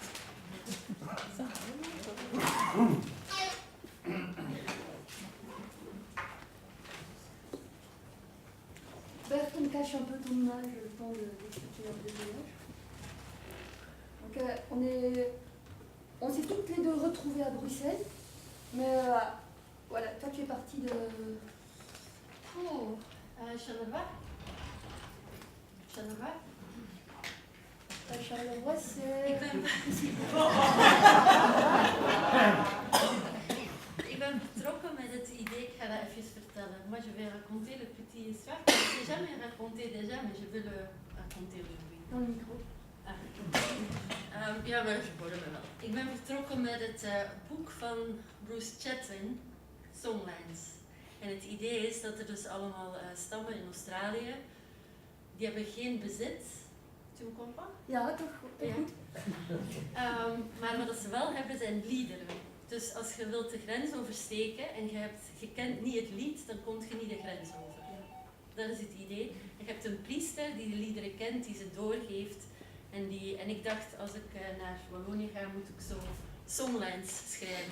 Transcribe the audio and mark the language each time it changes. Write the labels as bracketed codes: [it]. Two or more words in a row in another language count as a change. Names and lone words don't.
[fr] Bertrand cache un peu ton image le temps d'expliquer un peu le voyage. Donc on s'est toutes les deux retrouvées à Bruxelles, mais voilà, toi tu es partie de... Charleroi. Charleroi, c'est... [nl] Ik ben vertrokken met het idee, ik ga dat even vertellen. [fr] Moi je vais raconter le petit histoire que je n'ai jamais raconté déjà, mais je vais le raconter aujourd'hui. Dans le micro. [nl] Ja, maar je hoorde me wel. Ik ben vertrokken met het boek van Bruce Chatwin, Songlines. En het idee is dat er dus allemaal stammen in Australië, die hebben geen bezit. [fr] Tu me comprends? [nl] Ja, toch? Ja. Maar wat ze wel hebben zijn liederen. Dus als je wilt de grens oversteken en je kent niet het lied, dan kom je niet de grens over. Dat is het idee. En je hebt een priester die de liederen kent, die ze doorgeeft. En ik dacht, als ik naar Wallonië ga, moet ik zo songlines schrijven.